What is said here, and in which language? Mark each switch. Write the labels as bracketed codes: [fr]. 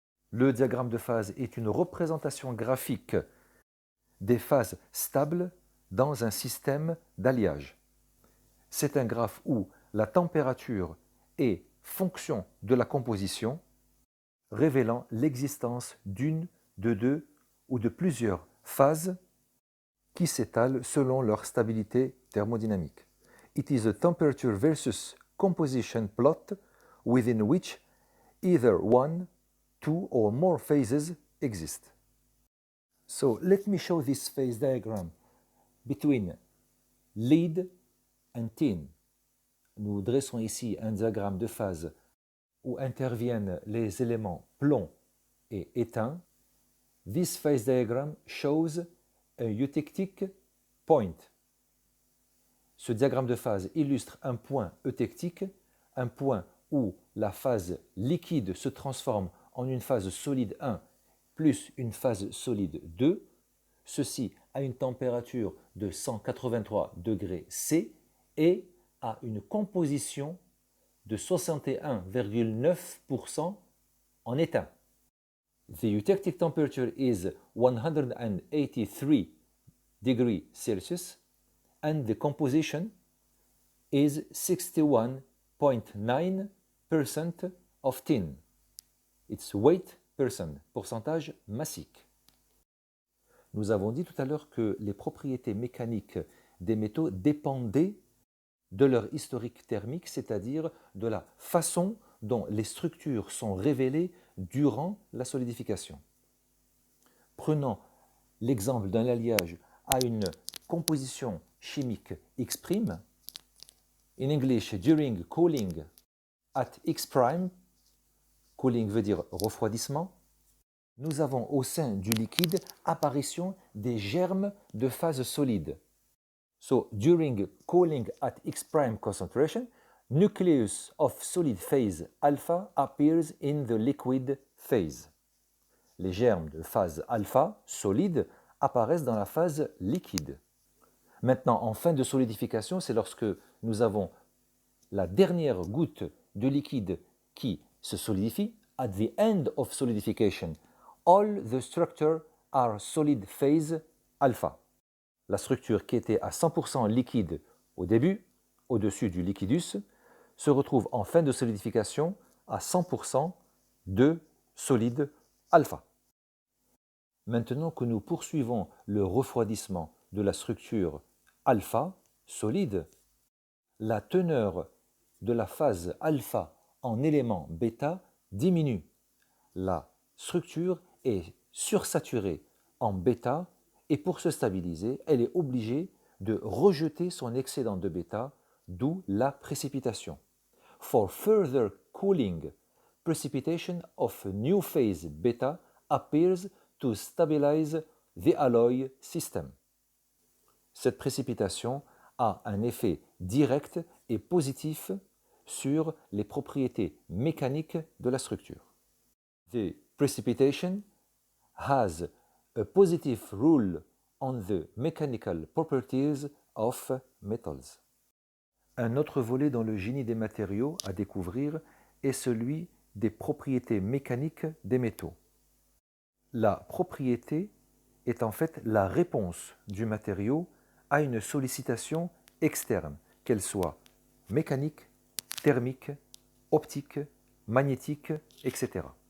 [fr] Le diagramme de phase est une représentation graphique des phases stables dans un système d'alliage. C'est un graphe où la température est fonction de la composition, révélant l'existence d'une, de deux ou de plusieurs phases qui s'étalent selon leur stabilité thermodynamique. [en] It is a temperature versus composition plot within which either one two or more phases exist. So let me show this phase diagram between lead and tin. [fr] Nous dressons ici un diagramme de phase où interviennent les éléments plomb et étain. [en] This phase diagram shows a eutectic point. [fr] Ce diagramme de phase illustre un point eutectique, un point où la phase liquide se transforme en une phase solide 1 plus une phase solide 2, ceci à une température de 183 degrés C et à une composition de 61,9% en étain. [en] The eutectic temperature is 183 degrees Celsius and the composition is 61.9% of tin. It's weight percent, [fr] pourcentage massique. Nous avons dit tout à l'heure que les propriétés mécaniques des métaux dépendaient de leur historique thermique, c'est-à-dire de la façon dont les structures sont révélées durant la solidification. Prenons l'exemple d'un alliage à une composition chimique X'. [en] In English, during cooling at X', [fr] cooling veut dire refroidissement, nous avons au sein du liquide apparition des germes de phase solide. [en] So, during cooling at X' concentration, nucleus of solid phase alpha appears in the liquid phase. [fr] Les germes de phase alpha, solide, apparaissent dans la phase liquide. Maintenant, en fin de solidification, c'est lorsque nous avons la dernière goutte de liquide qui se solidifie. [en] At the end of solidification, all the structures are solid phase alpha. [fr] La structure qui était à 100% liquide au début, au-dessus du liquidus, se retrouve en fin de solidification à 100% de solide alpha. Maintenant que nous poursuivons le refroidissement de la structure alpha, solide, la teneur de la phase alpha en élément bêta diminue. La structure est sursaturée en bêta et pour se stabiliser, elle est obligée de rejeter son excédent de bêta, d'où la précipitation. [en] For further cooling, precipitation of a new phase beta appears to stabilize the alloy system. [fr] Cette précipitation a un effet direct et positif sur les propriétés mécaniques de la structure. [en] The precipitation has a positive rule on the mechanical properties of metals. [fr] Un autre volet dans le génie des matériaux à découvrir est celui des propriétés mécaniques des métaux. La propriété est en fait la réponse du matériau à une sollicitation externe, qu'elle soit mécanique, thermique, optique, magnétique, etc.